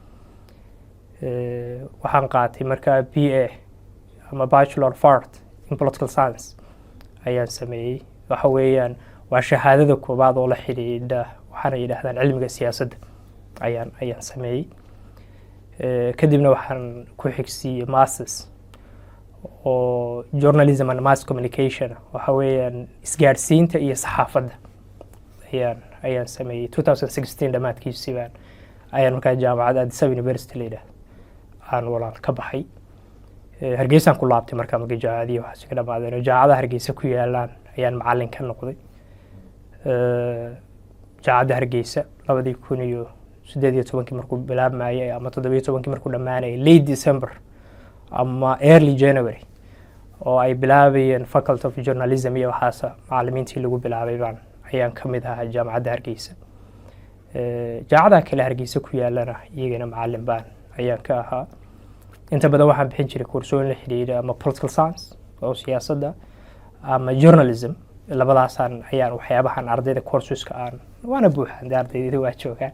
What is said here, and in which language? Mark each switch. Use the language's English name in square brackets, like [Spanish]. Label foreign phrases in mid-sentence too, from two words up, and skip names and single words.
[Somali] waxaan qaatay markaa BA ama [English] Bachelor of Art in Political Science [Somali] ayaan sameeyay waxa weeyaan waa shahaadada koobaad oo la xiriirida waxaana yiraahdaan cilmiga siyaasadda ayaan sameeyay kadibna waxaan ku xigsiiyay masters oo [English] journalism and mass communication [Somali] waxa weeyaan isgaarsiinta iyo saxaafadda ayaan sameeyay 2016 dhamaadkiisii baan ayaan markaa jaamacadda Addis Ababa University leedahay aan walaal ka baxay Hargeysa ku laabtay markaa jaamacadii waxa ka dhamaadeen jaamacadda Hargeysa ku yaalaan ayaan macallin ka noqday jaamacadda Hargeysa 2018 markuu bilaabmayay ama 17 markuu dhamaanayay [English] late December [Somali] ama [English] early January [Somali] oo ay bilaabayeen [English] faculty of journalism [Somali] iyo waxaas macallimiintii lagu bilaabay baan ayaan ka mid ahaa jaamacadda Hargeysa. jaamacadaha kale Hargeysa ku yaalana iyagana macallin baan ayaan ka ahaa. inta badan waxaan bixin jiray koorsooyin la xiriira ama [English] political science [Somali] oo siyaasadda ama journalism, labadaasaan ayaan waxyaabahan ardayda courseska aan waana buuxaan ardayda waa joogaan.